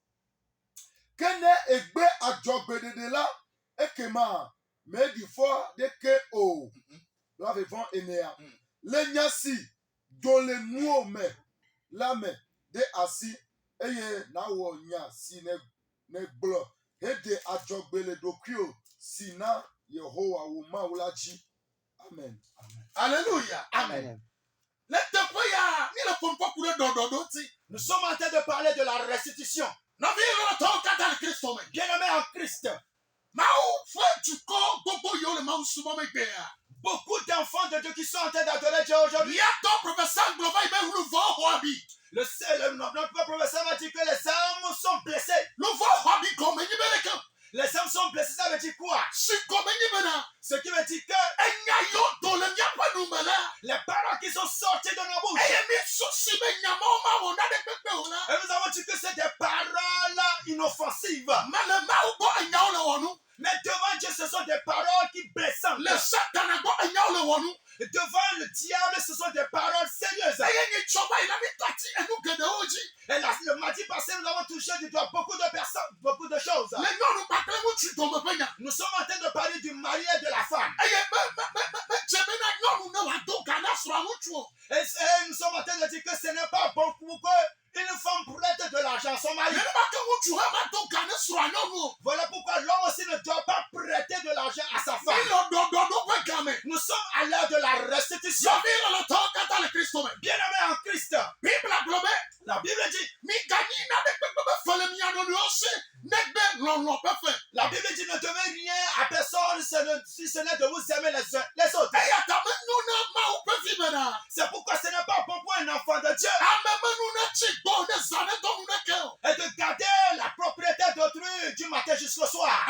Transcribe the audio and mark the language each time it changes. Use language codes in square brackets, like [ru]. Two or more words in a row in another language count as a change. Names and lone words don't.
[ee] ke ne egbe adzɔgbeɖeɖe la ekema meɖi fɔ ɖeke o blave vɔ enea le nya si do le nuwo me la me ɖe asi eye nawɔ nya si ne gblɔ heɖe adzɔgbe le ɖokuiwo si na yehowa wò mawu la dzi amen. [fr] alléluia Amen. [ee] le teƒe ya mi le kɔnkɔ ku ɖe ɖɔɖɔɖo ti [fr] Nous sommes en train de parler de la restitution. [ee] nɔvi lɔlɔtɔwo katã le kristo me [fr] Bien-aimés en Christ, [ee] mawu ƒe dukɔ gbogbo yiwo le mawu subɔ megbea [fr] beaucoup d'enfants de Dieu qui sont en train d'adorer Dieu aujourd'hui. [ee] míatɔ profesa gblɔ va yi be luvɔ xɔ abi [fr] Notre professeur m'a dit que les âmes sont blessées. [ee] luvɔ xɔ abi gɔme nyi be leke [fr] Les âmes sont blessées, ça veut dire quoi? [ee] si gɔme nyi bena [fr] Ce qui veut dire que [ee] enya yiwo do le míaƒe nu me la [fr] les paroles qui sont sorties de nos bouches, [ee] eye mi susi be nyamawo mawɔ naɖe kpekpe o la [fr] et nous avons dit que c'est des paroles inoffensives. [ee] mele mawu gbɔ enyawo le wɔ nu [fr] Mais devant Dieu, ce sont des paroles qui blessantes. [ee] le satana gbɔ enyawo le wɔ nu [fr] Et devant le diable, ce sont des paroles sérieuses. [ee] eye nyi tsɔ va yi na mi tati enu geɖewo dzi [fr] Et le mardi passé, nous avons touché du doigt beaucoup de personnes, beaucoup de choses. [ee] le nyɔnu kpakple ŋutsu dome ƒe nya [fr] Nous sommes en train de parler du mari et de la femme. [ee] eye medze bena nyɔnu ne wòado ga na srɔ̃a ŋutsu o [fr] Et nous sommes en train de dire que ce n'est pas bon pour qu'une femme prête de l'argent à son mari. [ee] nenema ke ŋutsu hã mado ga ne srɔ̃a nyɔnu o [fr] Voilà pourquoi l'homme aussi ne doit pas prêter de l'argent à sa mi femme. [ee] le ɖɔɖɔɖo ƒe game [fr] Nous sommes à l'heure de la restitution. [ee] sɔvi lɔlɔtɔwo katã le kristo me [fr] Bien-aimés en Christ, [ee] bibla gblɔ be [fr] la Bible dit, [ee] miganyi naɖe kpekpe be fe le mia nɔnɔewo se negbe lɔlɔ ƒe fe [fr] la Bible dit ne devez rien à personne si ce n'est de vous aimer les uns Et de garder la propriété d'autrui du matin jusqu'au soir.